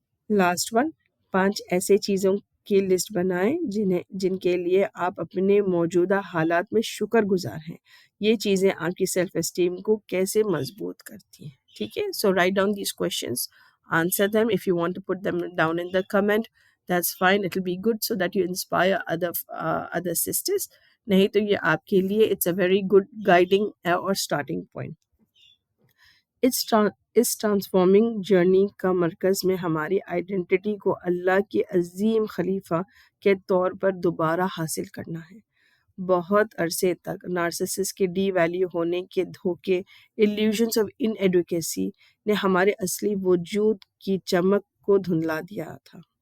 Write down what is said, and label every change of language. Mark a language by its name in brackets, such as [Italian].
[Urdu] Last one, 5 ایسے چیزوں کی لسٹ بنائیں جن کے لیے آپ اپنے موجودہ حالات میں شکر گزار ہیں. یہ چیزیں آپ کی سیلف اسٹیم کو کیسے مضبوط کرتی ہیں. ٹھیک ہے، [English] So write down these questions, answer them. if you want to put them down in the comment, that's fine, it will be good so that you inspire other sisters. [Urdu] نہیں تو یہ آپ کے لیے [English] it's a very good guiding اور starting point. [Urdu] اس transforming journey کا مرکز میں ہماری آئیڈینٹی کو اللہ کے عظیم خلیفہ کے طور پر دوبارہ حاصل کرنا ہے. بہت عرصے تک نارسسس کے ڈی ویلیو ہونے کے دھوکے، ایلیوژنس آف ان ایڈوکیسی نے ہمارے اصلی وجود کی چمک کو دھندلا دیا تھا.